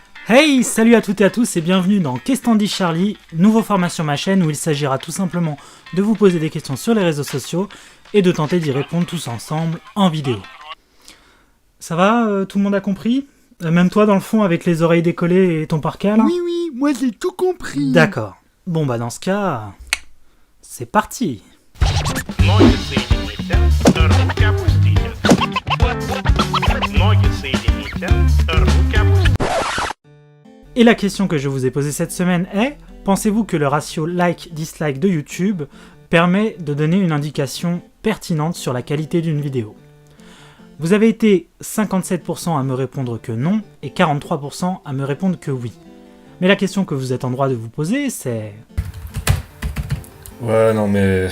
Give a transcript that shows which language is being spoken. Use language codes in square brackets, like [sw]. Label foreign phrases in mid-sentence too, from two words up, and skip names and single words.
[fr] Hey, salut à toutes et à tous et bienvenue dans Qu'est-ce t'en dis Charlie, nouveau format sur ma chaîne où il s'agira tout simplement de vous poser des questions sur les réseaux sociaux et de tenter d'y répondre tous ensemble en vidéo. Ça va, tout le monde a compris? Même toi dans le fond avec les oreilles décollées et ton parka là? Oui, moi j'ai tout compris. D'accord. Bon bah dans ce cas, c'est parti. [ru] Ноги соедините, руки опустите. Ноги соедините, руки опустите. [fr] Et la question que je vous ai posée cette semaine est: pensez-vous que le ratio like-dislike de YouTube permet de donner une indication pertinente sur la qualité d'une vidéo? Vous avez été 57% à me répondre que non et 43% à me répondre que oui. Mais la question que vous êtes en droit de vous poser, c'est... Ouais, non mais...